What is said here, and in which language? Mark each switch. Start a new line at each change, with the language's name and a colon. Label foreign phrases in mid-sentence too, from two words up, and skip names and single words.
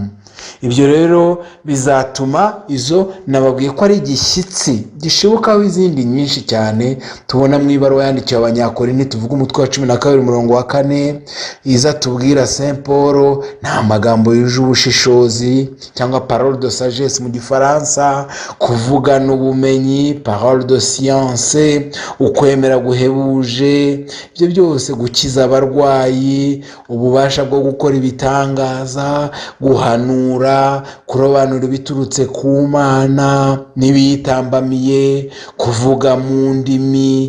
Kinyarwanda: Ibyo rero bizatuma izo nababwiye ko ari igishyitsi gishibukaho izindi nyinshi cyane tubona mu ibaruwa yandikiwe Abanyakorinti, tuvuga umutwe wa 12 umurongo wa 4, iza tubwira Saint Paul, nta magambo yuje ubushishozi cyangwa
French: parole de sagesse
Kinyarwanda: mu gifaransa, kuvugana ubumenyi,
French: parole de science,
Kinyarwanda: ukwemera guhebuje, ibyo byose, gukiza abarwayi, ububasha bwo gukora ibitangaza, guhanura, kurobanura ibiturutse ku Mana n'ibiyitambamiye, kuvuga mu ndimi.